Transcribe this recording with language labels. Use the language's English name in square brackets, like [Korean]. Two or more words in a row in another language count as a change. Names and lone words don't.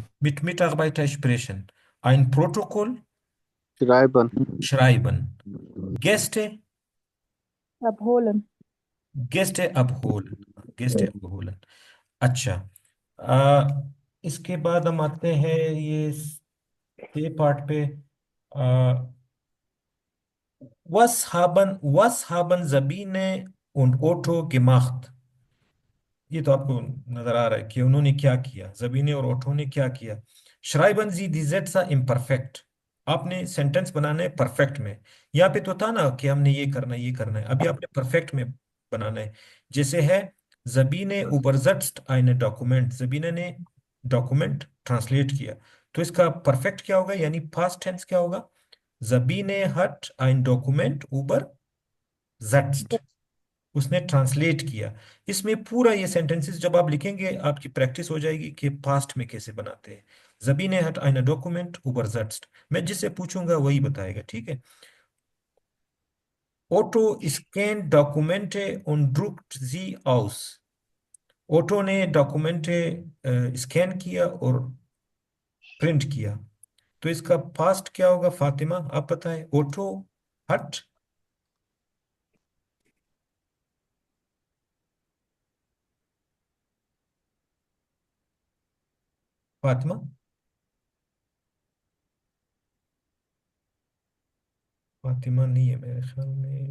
[German] Mit Mitarbeiter sprechen. Ein Protokoll schreiben. Gäste Abholen. Gäste abholen. Gäste abholen. [Hindi] अच्छा, आ, इसके बाद हम आते हैं ये पार्ट पे. [German] Was haben Sabine und Otto gemacht? [Hindi] ये तो आपको नजर आ रहा है कि उन्होंने क्या किया, ज़बीने और ओठो ने क्या किया. [German] Schreiben Sie die Sätze imperfekt. [Hindi] आपने सेंटेंस बनाना है परफेक्ट में. यहाँ पे तो था ना कि हमने ये करना है, ये करना है. अभी आपने परफेक्ट में बनाना है. जैसे है [German] ज़बीने übersetzt eine Dokument. [Hindi] ज़बीने ने डॉक्यूमेंट ट्रांसलेट किया. तो इसका परफेक्ट क्या होगा, यानी पास्ट टेंस क्या होगा? [German] ज़बीने hat ein Dokument übersetzt. [Hindi] उसने ट्रांसलेट किया. इसमें पूरा ये सेंटेंसेस जब आप लिखेंगे आपकी प्रैक्टिस हो जाएगी कि पास्ट में कैसे बनाते हैं. [German] ज़बीने hat eine Dokument übersetzt. [Hindi] मैं जिससे पूछूंगा वही बताएगा, ठीक है. [German] Otto scannt Dokumente und druckt sie aus. [Hindi] ओटो ने डॉक्यूमेंटे स्कैन किया और प्रिंट किया. तो इसका पास्ट क्या होगा फातिमा, आप बताएं. ओटो हट फातिमा, फातिमा नहीं है मेरे ख्याल में.